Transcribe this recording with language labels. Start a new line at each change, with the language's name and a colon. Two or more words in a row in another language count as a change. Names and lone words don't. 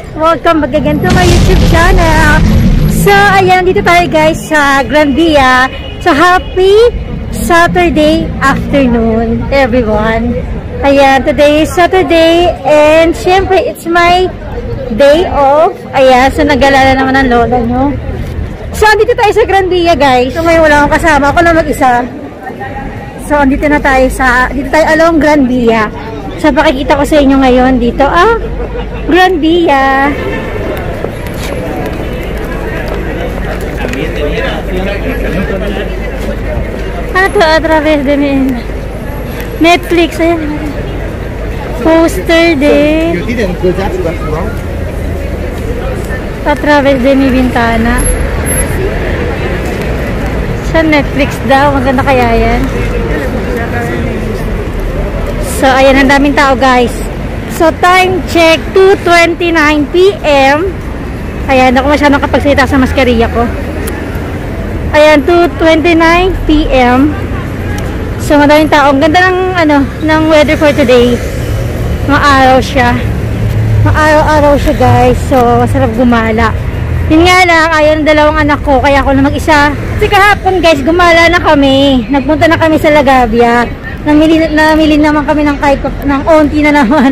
English: Welcome back again to my YouTube channel. So,
Filipino: ayan, dito tayo guys sa Gran Via.
English: So, happy Saturday afternoon, everyone. Ayan, today is Saturday and syempre, it's my day off.
Filipino: Ayan, so nag-alala naman ang lola nyo. So, dito tayo sa Gran Via guys. So, ngayon wala akong kasama. Ako lang mag-isa. So, dito tayo along Gran Via. So, pakikita ko sa inyo ngayon dito, Gran Via. Ito, a través de Netflix, ayan. Poster de a través de mi ventana. Sa Netflix daw, maganda kaya yan. So, ayan, ang daming tao guys.
English: So, time check, 2:29 PM.
Filipino: Ayan, ako masyadong kapagsalita sa maskarilla ko. Ayan, 2:29 PM. So, madaming tao. Ang ganda ng
English: weather for today.
Filipino: Maaraw siya. Maaraw-araw siya guys. So, masarap gumala. Yun nga lang, ayaw ng dalawang anak ko. Kaya ako na mag-isa. Kasi kahapon guys, gumala na kami. Nagpunta na kami sa Lagavia. Namili naman kami ng onti na naman.